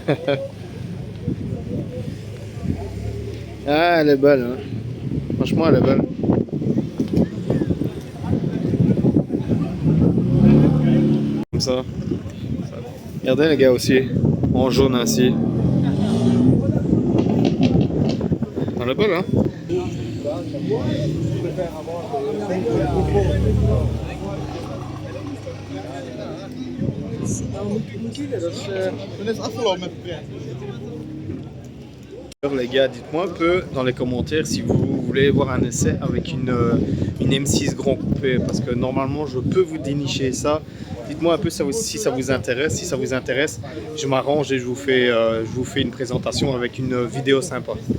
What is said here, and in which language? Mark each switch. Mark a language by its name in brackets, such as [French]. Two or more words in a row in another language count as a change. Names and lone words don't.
[French] Ah, elle est belle, hein. Franchement, elle est belle. Comme ça. Regardez les gars aussi, en jaune ainsi. Elle est belle, hein. [Dutch] Dan is het afgelopen met de pret. [French] Alors les gars, dites-moi un peu dans les commentaires si vous voulez voir un essai avec une M6 Grand Coupé, parce que normalement je peux vous dénicher ça. Dites-moi un peu si ça vous intéresse. Si ça vous intéresse, je m'arrange et je vous fais une présentation avec une vidéo sympa.